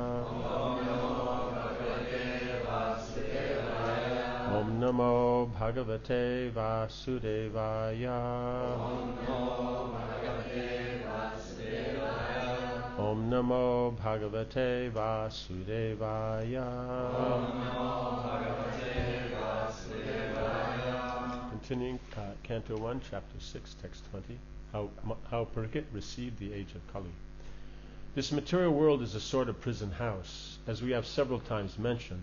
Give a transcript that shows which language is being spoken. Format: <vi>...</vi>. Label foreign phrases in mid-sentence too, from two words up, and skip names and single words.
<sa>ओं नमो भगवते वासुदेवाय. ओं नमो भगवते वासुदेवाय.</sa> <en>Continuing Canto 1, Chapter 6, Text 20. How Pariksit received the age of Kali. This material world is a sort of prison house, as we have several times mentioned.</en>